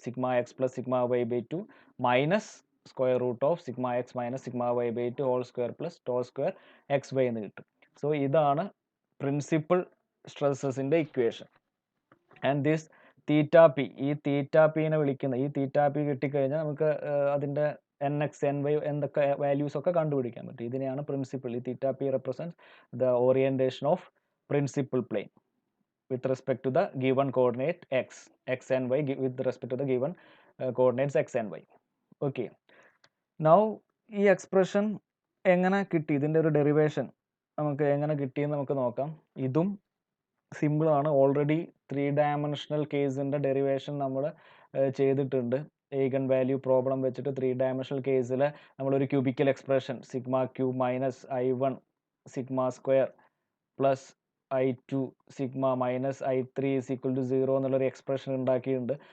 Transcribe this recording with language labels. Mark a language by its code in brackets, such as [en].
[en] sigma x plus sigma y by 2 minus square root of sigma x minus sigma y by 2 whole square plus two square x y [ml] എന്ന് കിട്ടും. So ഇതാണ് principal സ്ട്രെസ്സസിൻ്റെ equation. And this theta P, ഈ തീറ്റ പിനെ വിളിക്കുന്ന, ഈ theta P കിട്ടിക്കഴിഞ്ഞാൽ നമുക്ക് അതിൻ്റെ എൻ എക്സ് എൻ വൈ എന്തൊക്കെ വാല്യൂസ് ഒക്കെ കണ്ടുപിടിക്കാൻ പറ്റും. ഇതിനെയാണ് പ്രിൻസിപ്പിൾ. [en] ഈ theta P represents the orientation of principle plane with respect to the given coordinate x and y with respect to the given coordinates x and y. [ml] Okay, now ഈ expression എങ്ങനെ കിട്ടി, ഇതിൻ്റെ ഒരു ഡെറിവേഷൻ നമുക്ക് എങ്ങനെ കിട്ടിയെന്ന് നമുക്ക് നോക്കാം. ഇതും സിമ്പിളാണ്. ഓൾറെഡി 3 ഡയമെൻഷണൽ കേസിൻ്റെ ഡെറിവേഷൻ നമ്മൾ ചെയ്തിട്ടുണ്ട്. ഏഗൻ വാല്യൂ പ്രോബ്ലം വെച്ചിട്ട് 3 ഡയമെൻഷണൽ കേസിൽ നമ്മളൊരു cubical expression [en] sigma cube minus I1 sigma square plus I2 sigma minus I3 is equal to 0 [ml] എന്നുള്ളൊരു എക്സ്പ്രഷൻ ഉണ്ടാക്കിയിട്ടുണ്ട്.